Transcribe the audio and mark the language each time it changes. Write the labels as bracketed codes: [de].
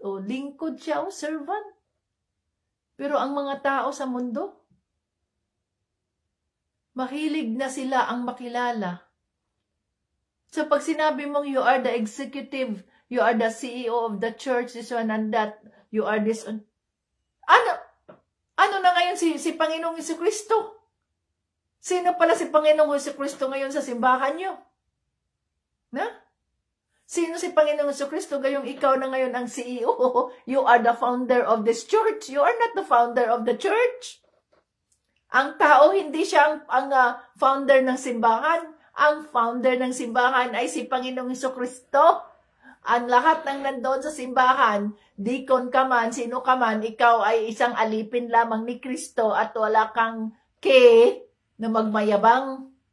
[tl] O lingkod siya o servant. Pero ang mga tao sa mundo, mahilig na sila ang makilala. [en] So [tl] pag sinabi mong [en] you are the executive, you are the CEO of the church, this one and that, you are this one. [tl] Ano na ngayon si Panginoong Jesucristo? Sino pala si Panginoong Jesucristo ngayon sa simbahan nyo? Na? Sino si Panginoong Jesucristo ngayong ikaw na ngayon ang CEO? [en] You are the founder of this church. You are not the founder of the church. [tl] Ang tao, hindi siya ang founder ng simbahan. Ang founder ng simbahan ay si Panginoong Jesucristo. Ang lahat ng nandoon sa simbahan, deacon ka man, sino ka man, ikaw ay isang alipin lamang ni Kristo at wala kang na magmayabang.